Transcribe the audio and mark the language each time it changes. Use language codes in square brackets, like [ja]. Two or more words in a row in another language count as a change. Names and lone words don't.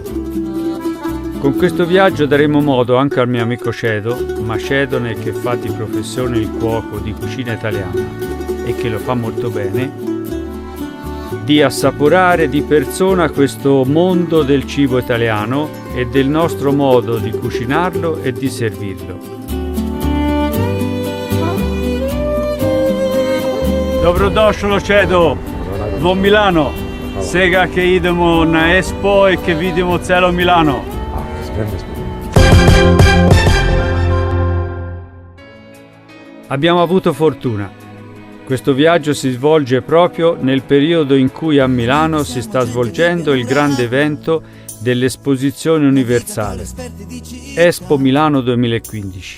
[it] Con questo viaggio daremo modo anche al mio amico Cedo, macedone che fa di professione il cuoco di cucina italiana e che lo fa molto bene, di assaporare di persona questo mondo del cibo italiano e del nostro modo di cucinarlo e di servirlo. [mk] Добродошло Цедо, до Милано. Сега ке идемо на Expo е ке видимо цело Милано. [it] Abbiamo avuto fortuna. Questo viaggio si svolge proprio nel periodo in cui a Milano si sta svolgendo il grande evento dell'Esposizione Universale, Expo Milano 2015.